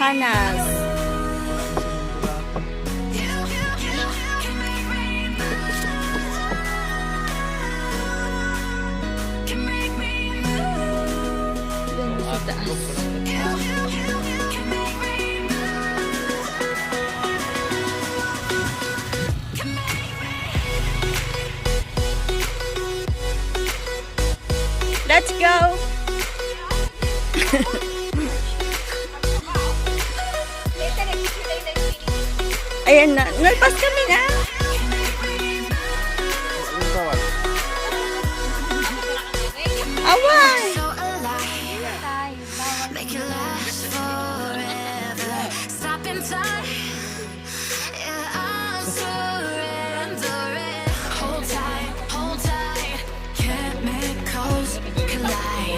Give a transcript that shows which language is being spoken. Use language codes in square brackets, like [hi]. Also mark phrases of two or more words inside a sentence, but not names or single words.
[tl] Hanas. Doon sa taas. [en] Let's go! [ilo] Ayan na. Nalpas kami na. Awan! [en] So alive, make it last forever. Stop in time, yeah, I'm surrendering. Hold tight, chemicals collide.